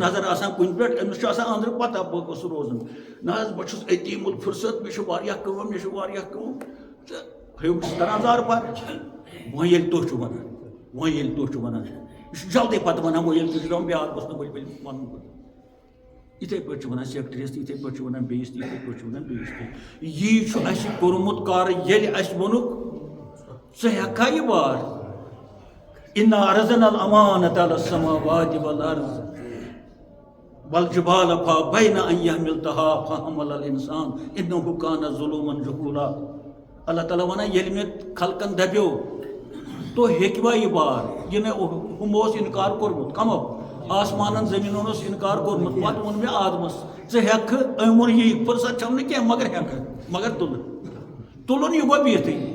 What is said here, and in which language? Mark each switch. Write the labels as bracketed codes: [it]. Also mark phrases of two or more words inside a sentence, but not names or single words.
[ks] نظر آسان کُنہِ پٮ۪ٹھ أمِس چھُ آسان أنٛدرٕ پتہ بہٕ گوٚژھ روزُن نہ حظ بہٕ چھُس أتی الفُرصت مےٚ چھُ واریاہ کٲم مےٚ چھُ واریاہ کٲم تہٕ ہیوٚم چھُس کران زارٕ پار وۄنۍ ییٚلہِ تُہۍ چھِو ونان وۄنۍ ییٚلہِ تُہۍ چھِو ونان یہِ چھُ جلدی پتہٕ ونان وۄنۍ ییٚلہِ تُہۍ چھِو دپان بیٛاکھ گوٚژھ نہٕ ؤلۍ ونُن یِتھَے پٲٹھۍ چھِ ونان سیکٹریَس تہِ یِتھَے پٲٹھۍ چھِ ونان بیٚیِس تہِ یِتھَے پٲٹھۍ چھِ ونان بیٚیِس تہِ یی چھُ اَسہِ کوٚرمُت کارٕ ییٚلہِ اَسہِ ووٚنُکھ ژٕ ہٮ۪ککھا یہِ بار [ar] اِنا عرضنا الامانة على السماوات والأرض والجبال فابين أن يحملنها فحملها الإنسان إنه كان ظلوما جهولا [ks] اللہ تعالیٰ ونان ییٚلہِ مےٚ خلقن دپیو تُہۍ ہیٚکوا یہِ بار یہِ نہٕ ہُم اوس اِنکار کوٚرمُت کمو آسمانن زٔمیٖنن اوس اِنکار کوٚرمُت پتہٕ ووٚن مےٚ آدمس ژٕ ہٮ۪ککھٕ أمۍ ووٚن یی فٕرصت چھَم نہٕ کینٛہہ مگر ہٮ۪ککھٕ مگر تُلُن یہِ گوٚو بِہتھٕے